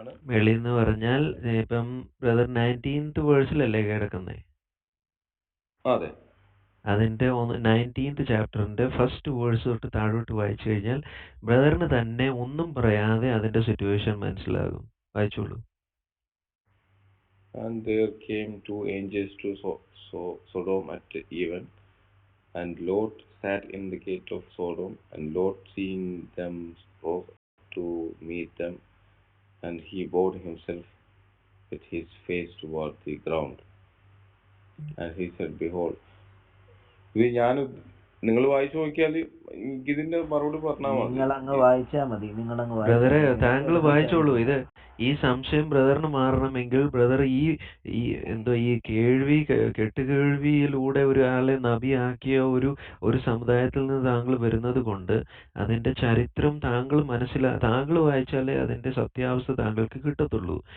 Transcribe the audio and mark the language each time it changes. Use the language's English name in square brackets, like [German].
[Malayalam] മേളിന്ന് പറഞ്ഞാൽ ഇപ്പം brother 19th വേഴ്സിലല്ലേ കിടക്കുന്നേ? അതെ. അതിൻ്റെ 19th ചാപ്റ്ററിൻ്റെ ഫസ്റ്റ് വേഴ്സ് തൊട്ട് താഴോട്ട് വായിച്ചു കഴിഞ്ഞാൽ ബ്രദറിന് തന്നെ ഒന്നും പറയാതെ അതിൻ്റെ സിറ്റുവേഷൻ മനസ്സിലാകും. വായിച്ചോളൂ. [English] And there came two angels to Sodom at even, and Lot sat in the gate of Sodom, and Lot, seeing them, rose to meet them, and he bowed himself with his face toward the ground. And he said, Behold, [Malayalam] ഇത് ഞാൻ നിങ്ങൾ വായിച്ചു നോക്കിയാൽ ഇതിന്റെ മറുപടി പറഞ്ഞാൽ മതി. നിങ്ങളങ്ങ് വായിച്ചാൽ മതി. നിങ്ങളങ്ങ് ബ്രദറെ വായിച്ചാൽ മതി. താങ്കൾ വായിച്ചോളൂ. ഇത് ഈ സംശയം ബ്രദറിന് മാറണമെങ്കിൽ ബ്രദർ ഈ എന്തോ ഈ കെട്ടുകേൾവിയിലൂടെ ഒരാളെ നബിയാക്കിയ ഒരു സമുദായത്തിൽ നിന്ന് താങ്കൾ വരുന്നത് കൊണ്ട് അതിന്റെ ചരിത്രം താങ്കൾ വായിച്ചാലേ അതിന്റെ സത്യാവസ്ഥ താങ്കൾക്ക് കിട്ടത്തുള്ളൂ.